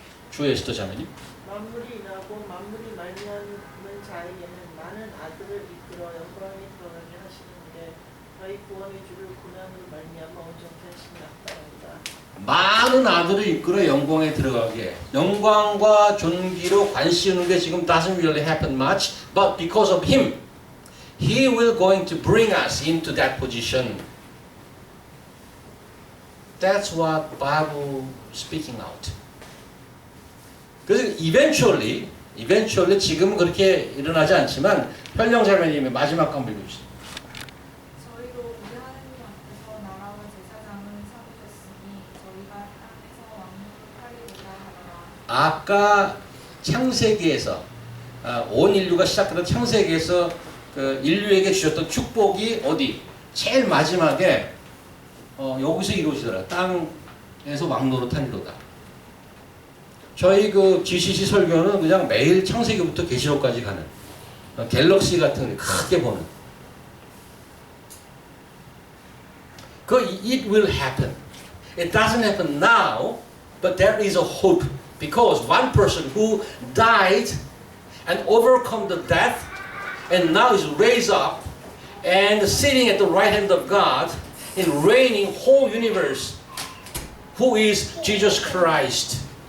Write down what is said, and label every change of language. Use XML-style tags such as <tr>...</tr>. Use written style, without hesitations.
<ko>주 에스더 자매님. 만물이 나고 만물이 말미암는 자에게는 많은 아들을 이끌어 영광에 들어가게 하시는데 너희 구원의 주를 고난으로 말미암아 온전케 하심이 나타납니다. 많은 아들을 이끌어 영광에 들어가게. 영광과 존귀로 관시우는 게 지금</ko> <en>doesn't really happen much, but because of him, he will going to bring us into that position. That's what Bible speaking out.</en> <ko>그래서 eventually 지금은 그렇게 일어나지 않지만 현령 자매님의 마지막 한 번 읽어주세요. 저희도 우리 하나님 앞에서 나라와 제사장을 삼으셨으니 저희가 땅에서 왕국을 하리로다 하더라. 아까 창세기에서 온 인류가 시작되던 창세기에서 그 인류에게 주셨던 축복이 어디? 제일 마지막에 여기서 이루어지더라. 땅에서 왕노릇하리로다. 저희 그 GCC 설교는 그냥 매일 창세기부터 계시록까지 가는 갤럭시 같은 크게 보는.</ko> <en>It will happen. It doesn't happen now, but there is a hope because one person who died and overcome the death and now is raised up and sitting at the right hand of God in reigning whole universe, who is Jesus Christ.</en>